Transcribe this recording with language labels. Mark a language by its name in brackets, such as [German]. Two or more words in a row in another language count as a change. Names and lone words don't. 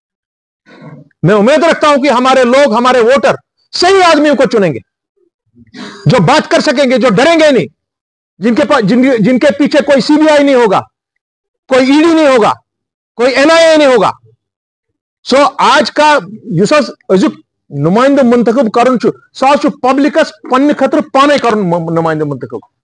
[Hindi] मैं उम्मीद रखता हूं कि हमारे लोग, हमारे वोटर सही आदमियों को चुनेंगे, जो बात कर सकेंगे, जो डरेंगे नहीं, जिनके पीछे कोई सीबीआई नहीं होगा, कोई ईडी नहीं होगा, कोई एनआईए नहीं होगा। [Kashmiri] सो आज का युसस अजुक नुमाइंदा मुंतखब करुन छु, सा छु पब्लिकस पन्ने खतर पाने करुन नुमाइंदा मुंतखब।